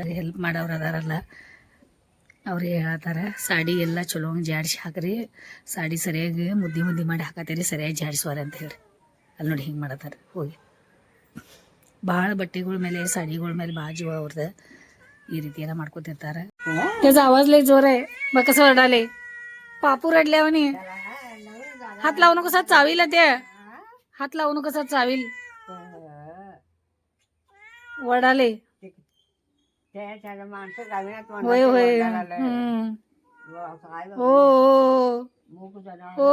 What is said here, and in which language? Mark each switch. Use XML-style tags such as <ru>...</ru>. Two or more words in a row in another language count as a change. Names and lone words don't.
<kn>ಹೆಲ್ಪ್ ಮಾಡೋರು ಅದಾರಲ್ಲ, ಅವ್ರಿಗೆ ಹೇಳತ್ತಾರ ಸಾಡಿ ಎಲ್ಲ ಚಲೋ ಜಾಡಿಸಿ ಹಾಕ್ರಿ, ಸಾಡಿ ಸರಿಯಾಗಿ ಮುದ್ದೆ ಮಾಡಿ ಹಾಕತ್ತೀರಿ, ಸರಿಯಾಗಿ ಜಾಡಿಸುವಾರ ಅಂತ ಹೇಳಿ. ಅಲ್ಲಿ ನೋಡಿ ಹಿಂಗೆ ಮಾಡತ್ತಾರೆ. ಹೋಗಿ ಭಾಳ ಬಟ್ಟೆಗಳ ಮೇಲೆ, ಸಾಡಿಗಳ ಮೇಲೆ ಭಾಳ ಜೀವ ಅವ್ರದ್ದು. ಈ ರೀತಿ ಎಲ್ಲ ಮಾಡ್ಕೊತಿರ್ತಾರೆ.</kn> <mr>त्याचा आवाज लय जोर आहे. बघ कसं ओरडाले. पापू रडले म्हणे. हात लावू कसा चावील ते. हात लावू कसा चावील. ओरडाले. होय होय. हो हो.</mr>